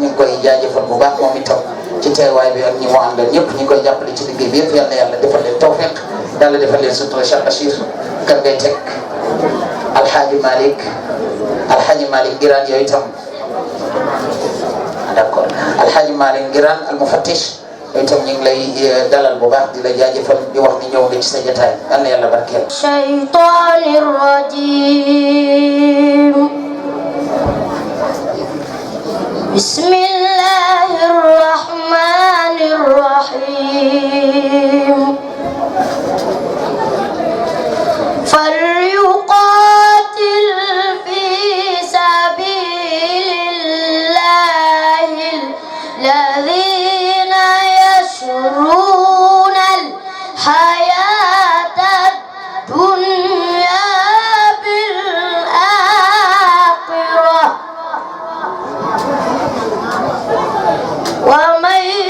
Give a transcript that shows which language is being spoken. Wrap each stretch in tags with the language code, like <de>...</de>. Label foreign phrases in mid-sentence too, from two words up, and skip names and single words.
<wo>ngi koy jaajëfal bu baax moom itam ci teewaay bi ak ñi mu àndal ñëpp ñi koy jàppale ci liggéey bi yëpp yal na yàlla defal leen tawfiq yàlla defal leen sutura Cheikh Bachir kan ngay teg Alhaji Malick Giraan yooyu itam d'accord Alhaji Malick Giraan al mufattish yooyu itam ñu ngi lay dalal bu baax di la jaajëfal di wax ni ñëw nga ci sa jotaay yal na yàlla barkeel.</wo> <ar>الشيطان الرجيم. بسم الله الرحمن الرحيم. فليقاتل في سبيل الله الذين يشرون الحياة الدنيا بالآخرة ومن</ar>